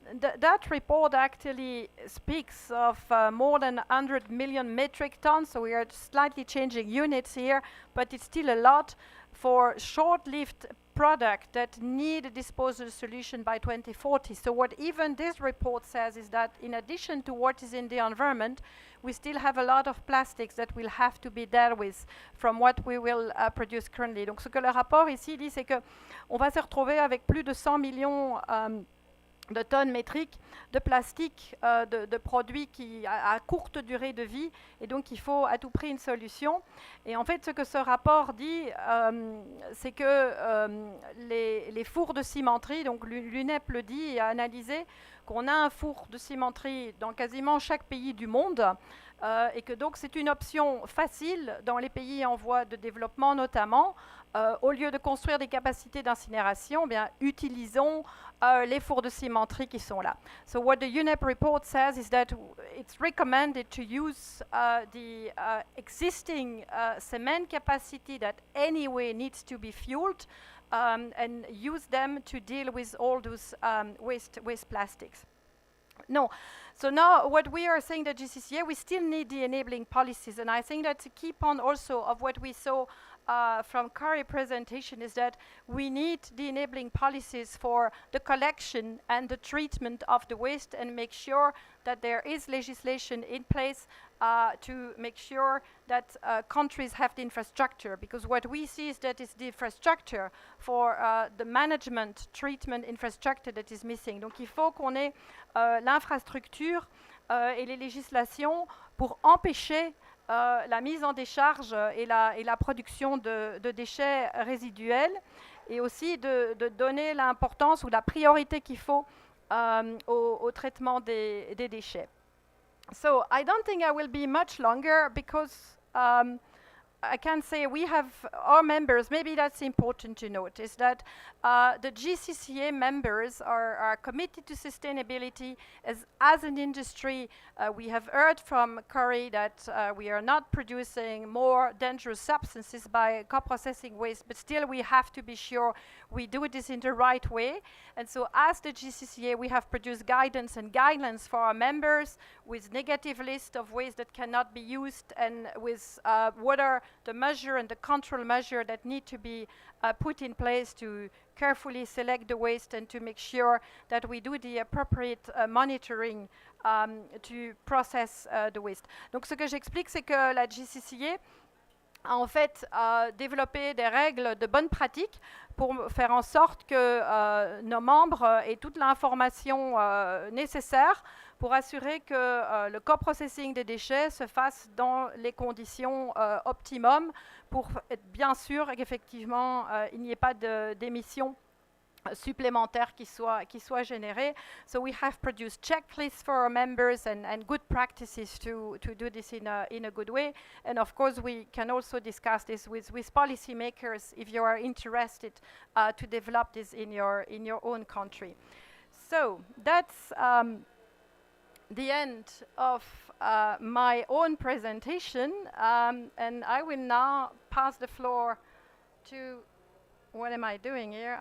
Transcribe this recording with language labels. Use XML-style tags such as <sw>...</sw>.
<en>That report actually speaks of more than 100 million metric tons, so we are slightly changing units here, but it's still a lot for short-lived products that need a disposal solution by 2040. So what even this report says is that in addition to what is in the environment, we still have a lot of plastics that will have to be dealt with from what we will produce currently.</en> <fr>Donc ce que le rapport ici dit, c'est que on va se retrouver avec plus de 100 millions de tonnes métriques de plastique, de produits qui à courte durée de vie, et donc il faut à tout prix une solution. Et en fait, ce que ce rapport dit, c'est que les fours de cimenterie, donc l'UNEP le dit et a analysé, qu'on a un four de cimenterie dans quasiment chaque pays du monde, et que donc c'est une option facile dans les pays en voie de développement notamment. Au lieu de construire des capacités d'incinération, bien, utilisons les fours de cimenterie qui sont là.</fr> <en>So what the UNEP report says is that it's recommended to use the existing cement capacity that anyway needs to be fueled and use them to deal with all those waste plastics. No. So now what we are saying at GCCA, we still need the enabling policies, and I think that's a key point also of what we saw from Kari's presentation is that we need the enabling policies for the collection and the treatment of the waste and make sure that there is legislation in place to make sure that countries have the infrastructure, because what we see is that it's the infrastructure for the management, treatment infrastructure that is missing.</en> <fr>Donc il faut qu'on ait l'infrastructure et les législations pour empêcher la mise en décharge et la production de déchets résiduels, et aussi de donner l'importance ou la priorité qu'il faut au traitement des déchets.</fr> <en>So I don't think I will be much longer because I can say we have our members, maybe that's important to note, is that the GCCA members are committed to sustainability as an industry. We have heard from Corey that we are not producing more dangerous substances by co-processing waste, but still we have to be sure we do this in the right way. And so as the GCCA, we have produced guidance and guidelines for our members with negative list of waste that cannot be used, and with what are the measure and the control measure that need to be put in place to carefully select the waste and to make sure that we do the appropriate monitoring to process the waste.</en> <fr>Donc ce que j'explique, c'est que la GCCA a en fait développé des règles de bonne pratique pour faire en sorte que nos membres aient toute l'information nécessaire pour assurer que le co-processing des déchets se fasse dans les conditions optimum, pour être bien sûr qu'effectivement il n'y ait pas d'émissions supplémentaires qui soient générées.</fr> <en>So we have produced checklists for our members and good practices to do this in a good way. And of course we can also discuss this with policymakers if you are interested to develop this in your own country. So that's the end of my own presentation, and I will now pass the floor to, what am I doing here?</en>